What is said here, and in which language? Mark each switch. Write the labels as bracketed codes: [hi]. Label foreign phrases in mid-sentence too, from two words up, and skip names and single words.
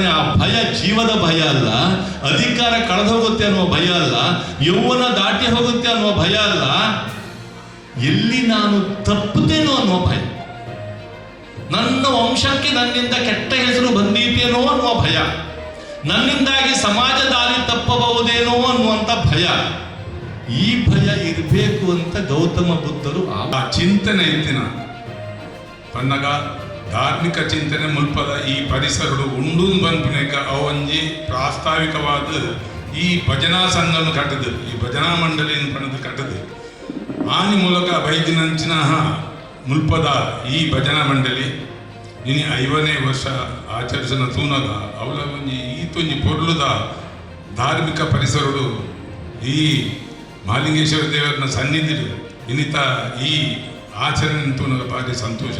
[kn] ಆ ಭಯ ಜೀವದ ಭಯ ಅಲ್ಲ, ಅಧಿಕಾರ ಕಳೆದು ಹೋಗುತ್ತೆ ಅನ್ನುವ ಭಯ ಅಲ್ಲ, ಯೌವನ ದಾಟಿ ಹೋಗುತ್ತೆ ಅನ್ನುವ ಭಯ ಅಲ್ಲ, ಎಲ್ಲಿ ನಾನು ತಪ್ಪುತ್ತೇನೋ ಅನ್ನುವ ಭಯ, ನನ್ನ ವಂಶಕ್ಕೆ ನನ್ನಿಂದ ಕೆಟ್ಟ ಹೆಸರು ಬಂದೀತೇನೋ ಅನ್ನುವ ಭಯ, ನನ್ನಿಂದಾಗಿ ಸಮಾಜ ದಾರಿ ತಪ್ಪಬಹುದೇನೋ ಅನ್ನುವಂಥ ಭಯ. ಈ ಭಯ ಇರಬೇಕು ಅಂತ ಗೌತಮ ಬುದ್ಧರು [tcy] ಆ ಚಿಂತನೆ ಇತ್ತಿನ ಪನ್ನಗ ಧಾರ್ಮಿಕ ಚಿಂತನೆ ಮುಲ್ಪದ ಈ ಪರಿಸರಡು ಉಂಡು ಬಂಪಿನೇಕ ಅವಂಜಿ ಪ್ರಾಸ್ತಾವಿಕವಾದ ಈ ಭಜನಾ ಸಂಘವನ್ನು ಕಟ್ಟದು, ಈ ಭಜನಾ ಮಂಡಳಿಯನ್ನು ಪಡೆದು ಕಟ್ಟದು. ಆನಿ ಮೂಲಕ ಬೈದಿನಂಚಿನ ಮುಲ್ಪದ ಈ ಭಜನಾ ಮಂಡಳಿ ಇನಿ 5ನೇ ವರ್ಷ ಆಚರಿಸಿನ ತೂನಗ ಅವಳ ಒಂಜಿ ಈತೊಂಜಿ ಪೊರ್ಲುದ ಧಾರ್ಮಿಕ ಪರಿಸರಡು ಈ ಮಹಾಲಿಂಗೇಶ್ವರ ದೇವರನ್ನ ಸನ್ನಿಧಿಡು ಇನ್ನಿತ ಈ ಆಚರಣೆ ತೂನಗ ಭಾರಿ ಸಂತೋಷ.